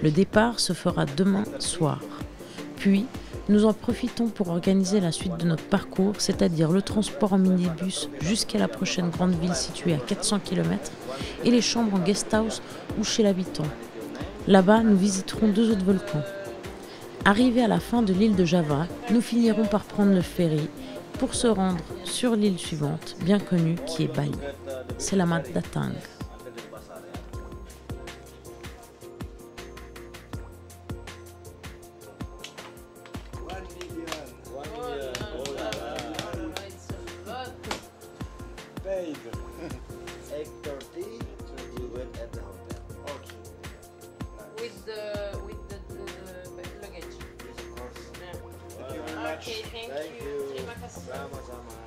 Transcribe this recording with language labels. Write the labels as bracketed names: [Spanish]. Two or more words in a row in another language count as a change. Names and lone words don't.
[French] Le départ se fera demain soir. Puis, nous en profitons pour organiser la suite de notre parcours, c'est-à-dire le transport en minibus jusqu'à la prochaine grande ville située à 400 km et les chambres en guest house ou chez l'habitant. Là-bas, nous visiterons 2 autres volcans. Arrivés à la fin de l'île de Java, nous finirons par prendre le ferry pour se rendre sur l'île suivante, bien connue, qui est Bali. [Indonesian] Selamat datang. [English] Paid. 8:30 you wait at the hotel. Okay. With the luggage. Yes, of course. Yeah. Thank you very much. Okay, thank Thank you. you. [Indonesian] Terima kasih. Sama-sama.